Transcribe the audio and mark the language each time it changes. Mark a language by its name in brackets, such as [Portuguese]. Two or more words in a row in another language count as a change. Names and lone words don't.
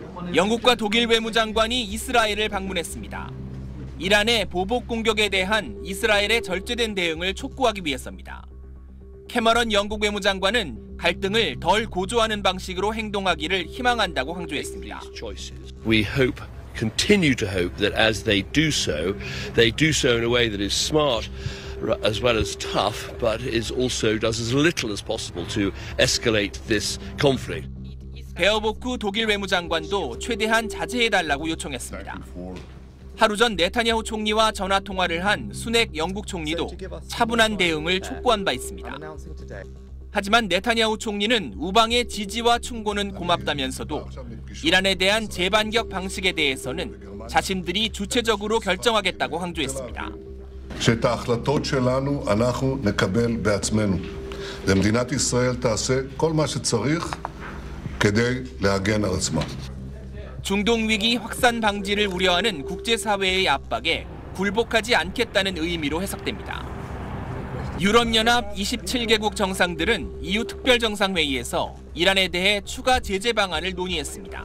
[Korean] 영국과 독일 외무장관이 이스라엘을 방문했습니다. 이란의 보복 공격에 대한 이스라엘의 절제된 대응을 촉구하기 위해서입니다. 캐머런 영국 외무장관은 갈등을 덜 고조하는 방식으로 행동하기를 희망한다고 강조했습니다. [English] We continue to hope that as they do so in a way that is smart as well as tough, but also does as little as possible to escalate this conflict. [Korean] 베어보크 독일 외무장관도 최대한 자제해달라고 요청했습니다. 하루 전 네타냐후 총리와 전화 통화를 한 수넥 영국 총리도 차분한 대응을 촉구한 바 있습니다. 하지만 네타냐후 총리는 우방의 지지와 충고는 고맙다면서도 이란에 대한 재반격 방식에 대해서는 자신들이 주체적으로 결정하겠다고 강조했습니다. [Hebrew] שאת ההחלטות שלנו אנחנו נקבל בעצמנו. ומדינת ישראל תעשה כל מה שצריך כדי להגן על עצמה. [Korean] 중동 위기 확산 방지를 우려하는 국제사회의 압박에 굴복하지 않겠다는 의미로 해석됩니다. 유럽연합 27개국 정상들은 EU 특별정상회의에서 이란에 대해 추가 제재 방안을 논의했습니다.